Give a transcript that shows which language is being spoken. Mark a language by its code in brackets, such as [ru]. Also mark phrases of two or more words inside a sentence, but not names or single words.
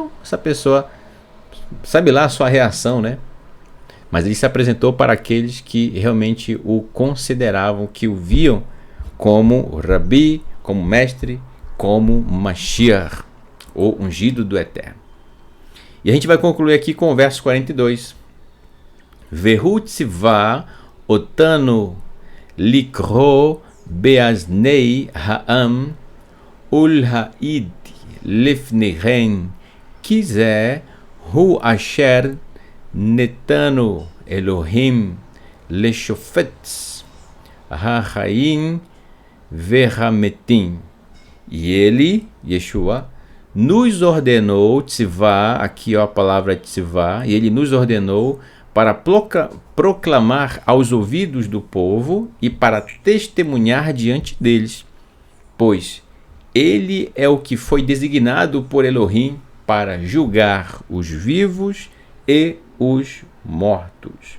[pt] Então, essa pessoa sabe lá a sua reação, né? Mas ele se apresentou para aqueles que realmente o consideravam, que o viam como Rabi, como mestre, como Mashiach, o ungido do Eterno. E a gente vai concluir aqui com o verso 42. [he] והוא צוה אתנו לקרא באזני העם ולהעיד לפניהם כי זה הוא אשר נתנו אלהים לשפט החיים והמתים. [pt] E ele, Yeshua, nos ordenou, tzivá, aqui ó, a palavra tzivá, e ele nos ordenou para proclamar aos ouvidos do povo e para testemunhar diante deles, pois ele é o que foi designado por Elohim para julgar os vivos e os mortos.